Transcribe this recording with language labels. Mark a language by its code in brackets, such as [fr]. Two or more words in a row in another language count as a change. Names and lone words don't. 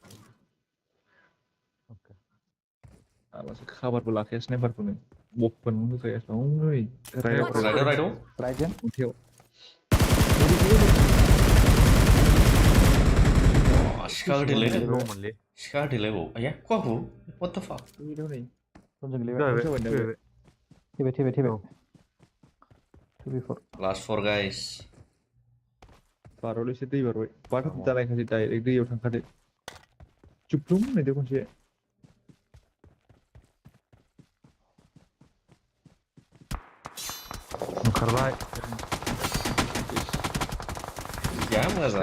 [brx] आलासि खाबारबो लाखाया स्नाइपारखौनो बफखौनो होखाया नै राइटजों अन्थायाव सिखा होदेरलायदों दंमोनलै सिखा होदेरलायबाव आया खवाखौ [en] what the fuck [brx] ओइलाव नै समजों गेलेबाय थैबाय 2v4 [en] last four guys [brx] बारावल'सो दै बारबाय बाथ' दालायखासै डाइरेक्ट दैयाव थांखादो जुब्लुं होननायदो खनसे ओंखारबाय जा मोजां